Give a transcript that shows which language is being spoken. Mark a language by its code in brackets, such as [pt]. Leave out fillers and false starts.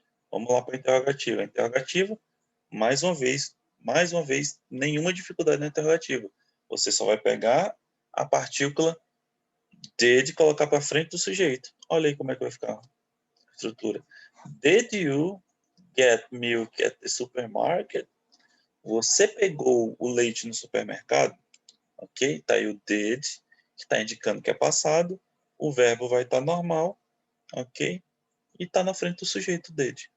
[pt] Vamos lá para a interrogativa. A interrogativa, mais uma vez, nenhuma dificuldade na interrogativa. Você só vai pegar a partícula did e colocar para frente do sujeito. Olha aí como é que vai ficar a estrutura. [en] Did you get milk at the supermarket? [pt] Você pegou o leite no supermercado? Ok? Está aí o did, que está indicando que é passado. O verbo vai estar normal. Ok? E está na frente do sujeito did.